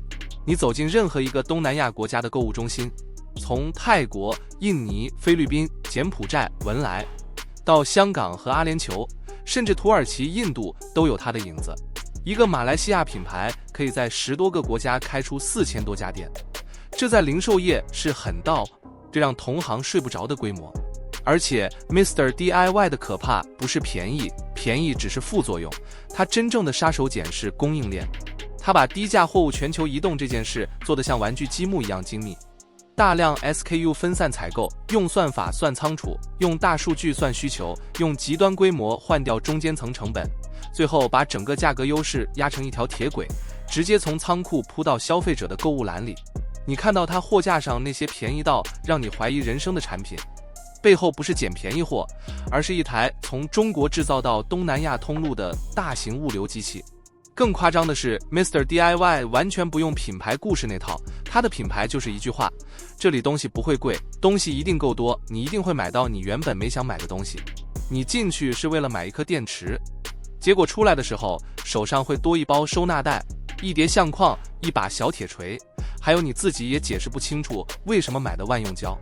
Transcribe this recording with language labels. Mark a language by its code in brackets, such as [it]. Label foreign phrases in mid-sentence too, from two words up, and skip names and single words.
[zh] 你走進任何一個東南亞國家的购物中心，從泰國、印尼、菲律賓、柬埔寨、文萊，到香港和阿聯酋，甚至土耳其、印度都有它的影子。一個馬來西亞品牌可以在10多個國家開出4000多家店，這在零售業是很到这讓同行睡不着的規模。而且 Mr. DIY 的可怕不是便宜，便宜只是副作用，它真正的殺手鐧是供應鏈。它把低價貨物全球移動這件事做得像玩具積木一樣精密，大量 SKU 分散採購，用算法算倉儲，用大數據算需求，用極端規模換掉中間層成本，最後把整個價格優勢壓成一條鐵軌，直接從倉庫鋪到消費者的購物籃裡。你看到它貨架上那些便宜到讓你懷疑人生的產品，背後不是撿便宜貨，而是一台從中國製造到東南亞通路的大型物流機器。更誇張的是 Mr. DIY 完全不用品牌故事那套，它的品牌就是一句話： 這裡東西不會貴，東西一定夠多，你一定會買到你原本沒想買的東西。你進去是為了買一顆電池，結果出來的時候手上會多一包收納袋、一疊相框、一把小鐵錘，還有你自己也解釋不清楚為什麼買的萬用膠。